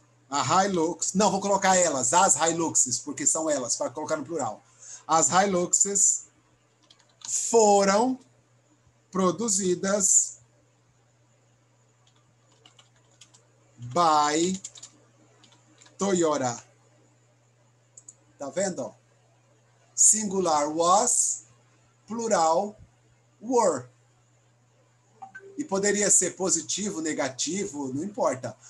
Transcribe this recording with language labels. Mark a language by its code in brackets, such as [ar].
[pt] A Hilux, não, vou colocar elas, as Hiluxes, porque são elas, para colocar no plural. As Hiluxes foram produzidas [en] by Toyota. [pt] Tá vendo? [en] Singular was, plural were. [pt] E poderia ser positivo, negativo, não importa.